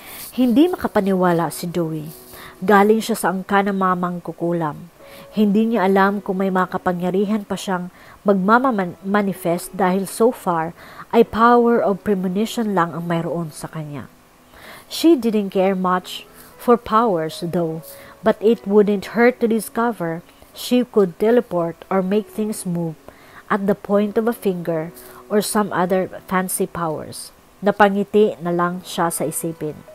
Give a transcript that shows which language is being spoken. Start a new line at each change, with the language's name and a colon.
Filipino: Hindi makapaniwala si Dewey. Galing siya sa angka ng mamang kukulam. Hindi niya alam kung may makapangyarihan pa siyang magmamamanifest dahil so far ay power of premonition lang ang mayroon sa kanya.
English: She didn't care much for powers though, but it wouldn't hurt to discover she could teleport or make things move at the point of a finger or some other fancy powers.
Filipino: Napangiti na lang siya sa isipin.